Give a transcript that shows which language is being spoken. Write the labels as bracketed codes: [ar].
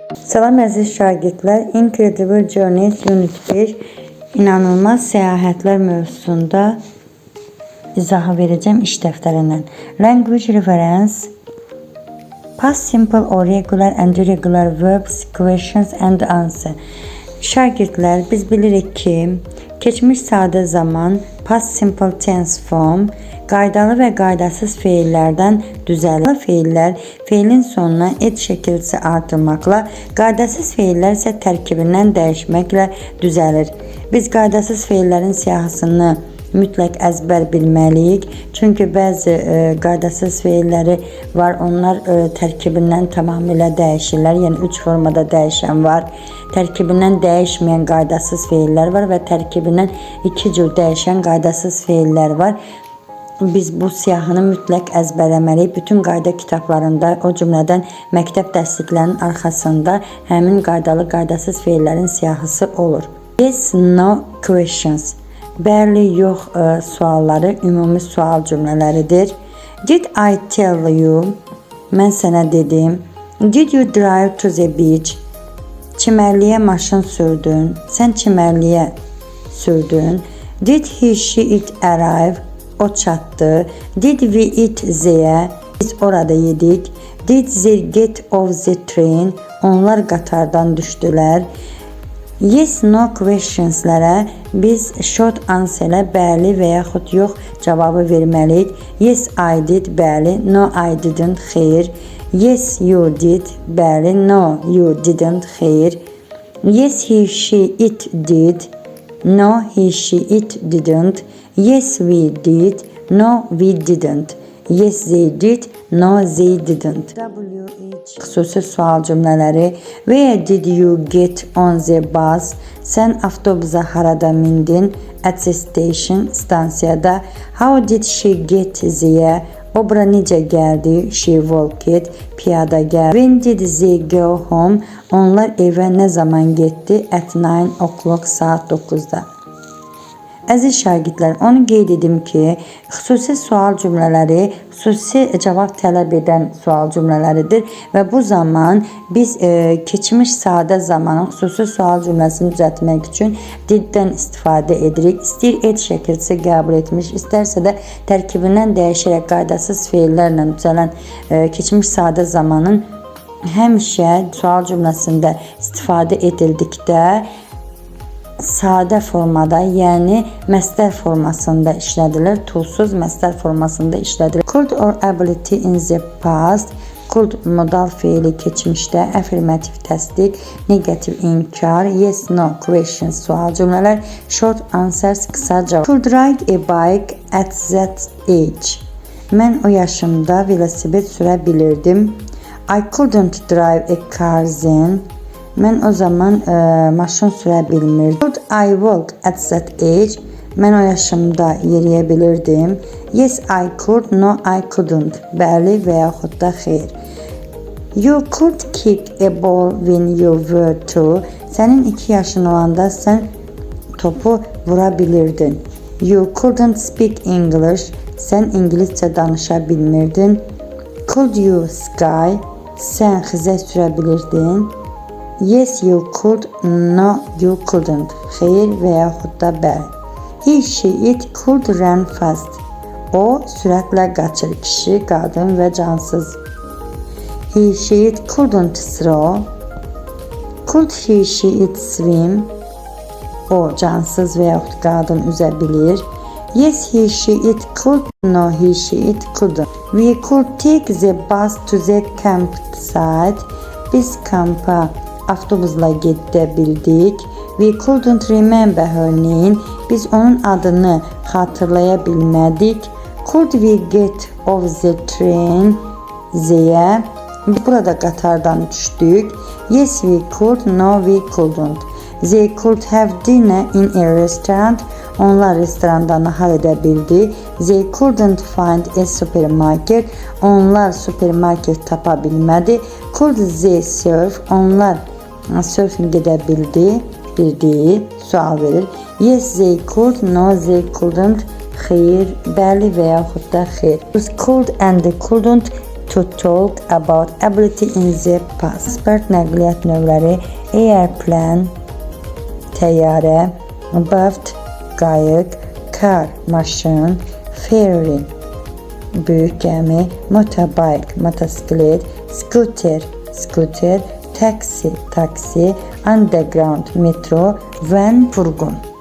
[az] Salam əziz şagirdlər, [en] Incredible Journeys Unit 1 [az] inanılmaz səyahətlər mövzusunda izahı verəcəm iş dəftərindən. [en] Language reference, past simple or regular and irregular verbs, questions and answer. [az] Şagirdlər, biz bilirik ki, keçmiş sadə zaman, [en] past simple tense form, [az] qaydalı və qaydasız feillərdən düzəlir. Feillər feilin sonuna et şəkilsi artırmaqla, qaydasız feillər isə tərkibindən dəyişməklə düzəlir. Biz qaydasız feillərin siyahısını mütləq əzbər bilməliyik. Çünki bəzi qaydasız feilləri var, onlar tərkibindən tamamilə dəyişirlər. Yəni 3 formada dəyişən var. Tərkibindən dəyişməyən qaydasız feillər var və tərkibindən 2 cür dəyişən qaydasız feillər var. Biz bu siyahını mütləq əzbərləməliyik. Bütün qayda kitablarında, o cümlədən məktəb dərsliklərinin arxasında həmin qaydalı, qaydasız feillərin siyahısı olur. [en] Yes, no questions. [az] Bəli, yox sualları ümumi sual cümlələridir. [en] Did I tell you? [az] Mən sənə dedim. [en] Did you drive to the beach? [az] Çimərliyə maşın sürdün. Sən çimərliyə sürdün. [en] Did he, she, it arrive? [az] O çatdı. [en] Did we eat there? [az] Biz orada yedik. [en] Did they get off the train? [az] Onlar qatardan düşdülər. Yes, no questionslərə biz short answer-lə bəli və yaxud yox cavabı verməliyik. [en] Yes, I did, bəli. No, I didn't, xeyr. Yes, you did, bəli. No, you didn't, xeyr. Yes, he, she, it did. No, he, she, it didn't. Yes, we did. No, we didn't. Yes, they did. No, they didn't. [az] WH xüsusi sual cümlələri. [en] Where did you get on the bus? [az] Sən avtobusa harada mindin? [en] At the station, [az] stansiyada. [en] How did she get there? [az] O bura necə gəldi? [en] She walked, [az] piyada gəldi. [en] When did they go home? [az] Onlar evə nə zaman getdi? [en] At 9 o'clock, [az] saat 9-da. Əziz şagirdlər, onu qeyd edim ki, xüsusi sual cümlələri xüsusi cavab tələb edən sual cümlələridir və bu zaman biz keçmiş sadə zamanın xüsusi sual cümləsini düzəltmək üçün diddən istifadə edirik. İstəyir et şəkilsi qəbul etmiş, istərsə də tərkibindən dəyişərək qaydasız feillərlə düzələn keçmiş sadə zamanın həmişə sual cümləsində istifadə edildikdə sadə formada, yəni məsdər formasında işlədilir. Toolsuz məsdər formasında işlədilir. [en] Could or ability in the past. [az] Could modal feili keçmişdə, affirmative təsdiq, negative inkar, yes, no questions sual cümlələr, short answers qısa cavab. [en] Could ride a bike at that age. [az] Mən o yaşımda velosiped sürə bilirdim. [en] I couldn't drive a car then. [az] Mən o zaman maşın sürə bilmirdim. [en] Could I walk at that age? [az] Mən o yaşımda yeriyə bilirdim. [en] Yes, I could. No, I couldn't. [az] Bəli və yaxud da xeyr. [en] You could kick a ball when you were 2. [az] Sənin 2 yaşın olanda sən topu vura bilirdin. [en] You couldn't speak English. [az] Sən ingiliscə danışa bilmirdin. [en] Could you ski? [az] Sən xizək sürə bilirdin. [en] Yes, you could. No, you couldn't. [az] Xeyr və yaxud da bəli. [en] He, she, it could run fast. [az] O sürətlə qaçır. Kişi, qadın və cansız. [en] He, she, it couldn't throw. Could he, she, it swim? [az] O cansız və yaxud qadın üzə bilir. [en] Yes, he, she, it could. No, he, she, it couldn't. We could take the bus to the campsite. [az] Biz kampa avtobusla gedə bildik. [en] We couldn't remember her name. [az] Biz onun adını xatırlaya bilmədik. [en] Could we get off the train there? [az] Burada qatardan düşdük. [en] Yes, we could. No, we couldn't. They could have dinner in a restaurant. [az] Onlar restoranda nahar edə bildi. [en] They couldn't find a supermarket. [az] Onlar supermarket tapa bilmədi. [en] Could they surf? [az] Onlar surfing edə bildiyi sual verir. [en] Yes, they could. No, they couldn't. [az] Xeyr, bəli və yaxud da xeyr. [en] Could and couldn't to talk about ability in the past. [az] Transport nəqliyyat növləri airplane, təyyarə, boat, qayıq, car, maşın, ferry, böyük gəmi, motorbike, motosiklet, scooter, taksi, underground, metro, van, furgon.